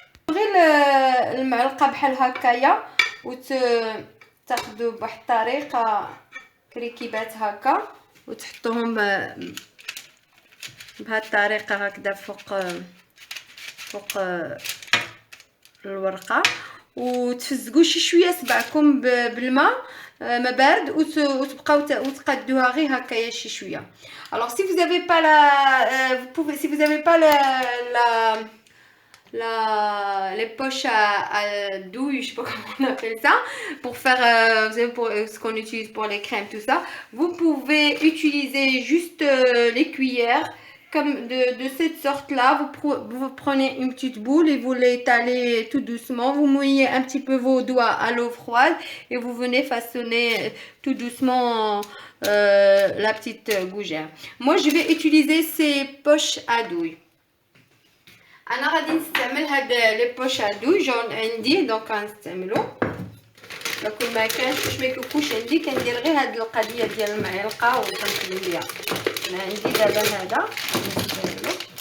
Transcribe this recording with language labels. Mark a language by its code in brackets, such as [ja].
[ar] غير المعلقه بحال هكايا، وتاخذوا بواحد الطريقه كريكيبات هكا وتحطوهم بهاد الطريقه هكذا فوق الورقه، وتفزقوا شي شويه سبعكم بالماء ما بارد وتبقاو وتقادوها غير هكايا شي شويه. [fr] Alors si vous avez pas la vous pouvez si vous avez pas les poches à douille, je sais pas comment on appelle ça, pour faire vous savez, pour ce qu'on utilise pour les crèmes, tout ça, vous pouvez utiliser juste les cuillères comme de cette sorte là. Vous prenez une petite boule et vous l'étalez tout doucement, vous mouillez un petit peu vos doigts à l'eau froide et vous venez façonner tout doucement la petite gougère. Moi je vais utiliser ces poches à douille. [ar] انا غادي نستعمل هاد لي بوش ادو جون عندي دونك غنستعملو. لكن ما كانش باش ما يكونش عندي كندير غير هاد القضيه ديال المعلقه وكنخدم بها. انا عندي دابا هذا نستعملو.